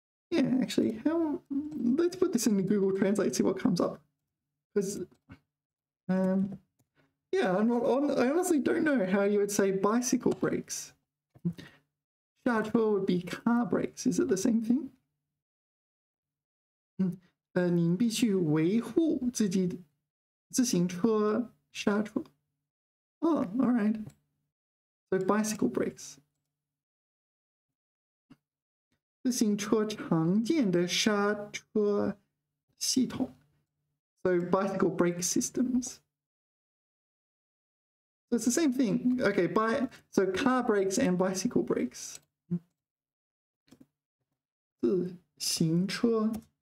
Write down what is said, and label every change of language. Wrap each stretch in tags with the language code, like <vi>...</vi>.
<en>Yeah, actually, let's put this in Google Translate, see what comes up. Because, yeah, I honestly don't know how you would say bicycle brakes. 刹车 would be car brakes. Is it the same thing?</en> <zh>您必须维护自己自行车刹车.</zh> <en>Oh, all right. So bicycle brakes.</en> <zh>自行车常见的刹车系统.</zh> <en>So bicycle brake systems. So it's the same thing. Okay, so car brakes and bicycle brakes.</en> <zh>自行车.</zh>